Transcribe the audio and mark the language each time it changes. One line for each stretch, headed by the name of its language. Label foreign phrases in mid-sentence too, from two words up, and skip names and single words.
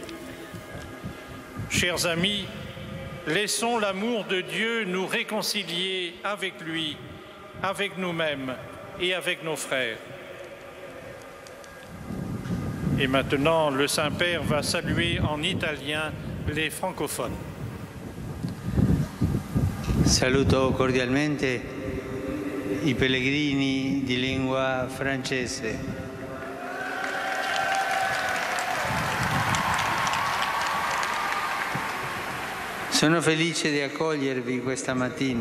French: Chers amis, laissons l'amour de Dieu nous réconcilier avec lui, avec nous-mêmes et avec nos frères. Et maintenant, le Saint-Père va saluer en italien les francophones.
Italian: Saluto cordialmente i pellegrini di lingua francese. Sono felice di accogliervi questa mattina.